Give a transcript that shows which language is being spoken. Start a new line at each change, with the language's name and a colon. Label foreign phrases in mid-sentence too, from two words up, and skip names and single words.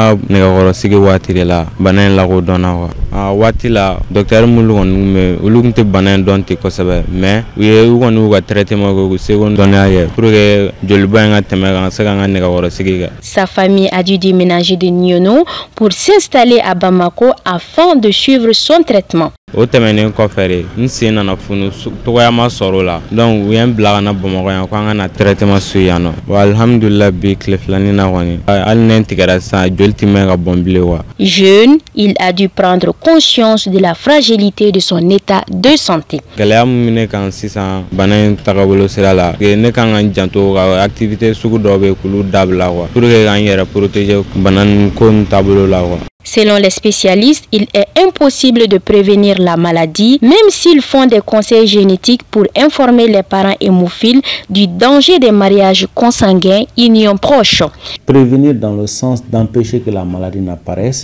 French: Sa famille a dû déménager de Nyono pour s'installer à Bamako afin de suivre son traitement.
Bambara: O tɛmɛnen kɔfɛ n sen nana funu togoyama sɔrɔ la donc u ye n bila ka na Bamakɔ yan ko an ka na traitement su yan nɔ bon alhamdulillah bi tile filanin na kɔni hali ne tigɛra sisan joli ti mɛn ka bɔn bilen quoi.
French: Jeune, il a dû prendre conscience de la fragilité de son état de santé.
Bambara: Gɛlɛya min bɛ ne kan sisan bana in tagabolo sira la ne kan ka n janto ka activité sugu dɔ bɛ k'olu dabila quoi
French: pour que
Bambara: k'an yɛrɛ protéger bana nin ko nin taabolo la quoi.
French: Selon les spécialistes, il est impossible de prévenir la maladie, même s'ils font des conseils génétiques pour informer les parents hémophiles du danger des mariages consanguins unions proches. Prévenir dans le sens d'empêcher que la maladie n'apparaisse.